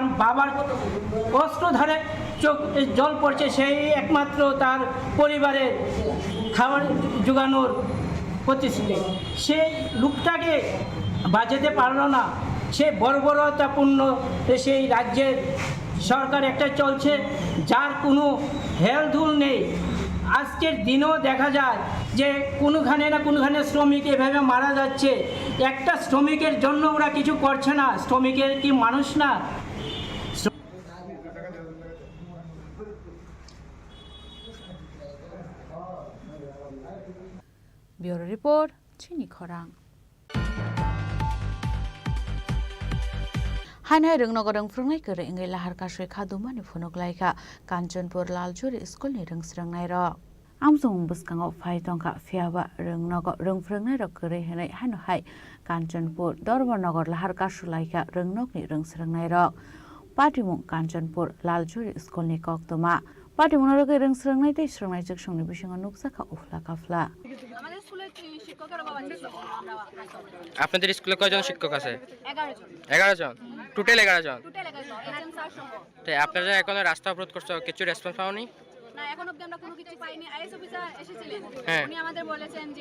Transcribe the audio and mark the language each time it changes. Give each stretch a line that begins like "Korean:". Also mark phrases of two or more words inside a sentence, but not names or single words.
Bangla: বাবার কষ্ট ধরে চোখ জল পড়ছে সেই একমাত্র তার পরিবারের খাবার জোগানোর প্রতিশ্রুতি সেই লোকটাকে বাঁচাতে পারলো না সে বর্বরতাপূর্ণ সেই রাজ্যের সরকার একটা চলছে যার কোনো হেলদুল নেই আজকের দিনেও দেখা যায় যে কোনোখানে না কোনোখানে শ্রমিক এভাবে মারা যাচ্ছে একটা শ্রমিকের জন্য ওরা কিছু করছে না শ্রমিকের কি মানুষ না
Kok Borok: Bureau Report Chini Khorang Hanai Rungnogo Rungfrungai Kere Ingai Lahar Kashui Kadumani Funoglaika Kanchanpur Laljuri School ni Rungsrangai Ro Amsung Buskango Phai Tongka Fiaba Rungnogo Rungfrungai Ro Kere Hanai Hanuhai Kanchanpur Dorwanogor Lahar Kashulaika Rungnog ni Rungsrangai Ro Patimung Kanchanpur Laljuri School ni Koktoma Patimung Roge Rungsrangai Te Srangai Jakshongni Bishingo Nuksaka Ufla Kafla
Bangla: আপনাদের স্কুলে কয়জন শিক্ষক আছে 11 জন টোটাল 11 জন তো আপনারা এখনো রাস্তা অবরোধ করছো কিছু রেসপন্স পাওনি না এখন অবধি আমরা কোনো কিছু পাইনি আইএস অফিসার এসেছিলেন উনি আমাদের বলেছেন যে